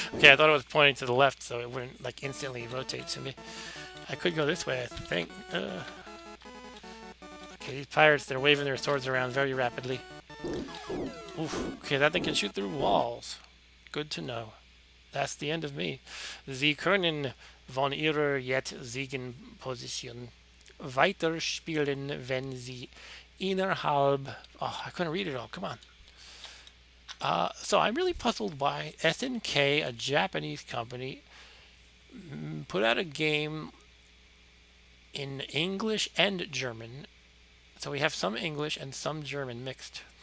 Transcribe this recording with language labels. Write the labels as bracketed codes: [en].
[en] Okay, I thought it was pointing to the left, so it wouldn't like instantly rotate to me. I could go this way, I think. Okay, these pirates, they're waving their swords around very rapidly. Oof. Okay, that thing can shoot through walls. Good to know. That's the end of me. [de] Sie können von ihrer jetzigen Position weiterspielen, wenn sie innerhalb. [en] Oh, I couldn't read it all. Come on. So I'm really puzzled why SNK, a Japanese company, put out a game in English and German. So we have some English and some German mixed.